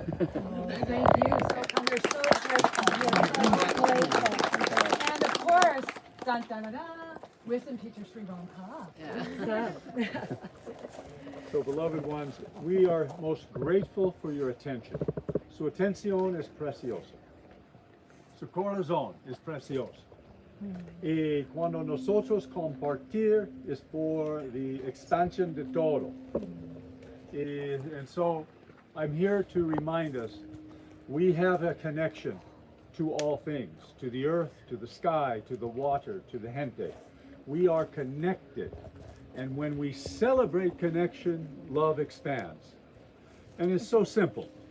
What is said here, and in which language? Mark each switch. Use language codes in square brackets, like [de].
[en] Thank you. So come, we're so grateful. We're so grateful. And of course, dun dun dun, dun, wisdom teacher Sri Waka. So, beloved ones, we are most grateful for your attention. [es] Su atención es preciosa. Su corazón es precioso. Y cuando nosotros compartir es por [en] the expansion [es] de todo. [en] And so I'm here to remind us we have a connection to all things, to the earth, to the sky, to the water, to the gente. We are connected. And when we celebrate connection, love expands. And it's so simple.